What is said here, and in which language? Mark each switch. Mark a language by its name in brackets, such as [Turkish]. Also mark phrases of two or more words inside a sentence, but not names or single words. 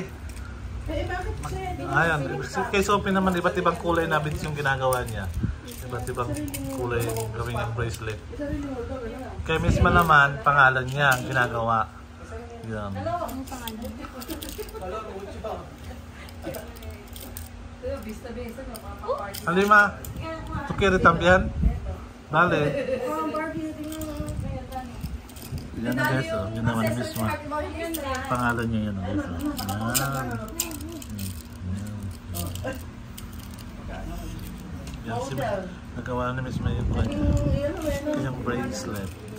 [Filipino] Ayan, kay Sophie naman iba't ibang kulay na beads yung ginagawa niya. Iba't ibang kulay yung gawing yung bracelet. Kay misma naman, pangalan niya ang ginagawa. Yan. Halima, [Spanish] tu quieres también? [Filipino] Dale. Yan na guys, yun naman misma. Pangalan niya yun guys. Yan. Yan si nagawa na mismo yung kanyang bracelet.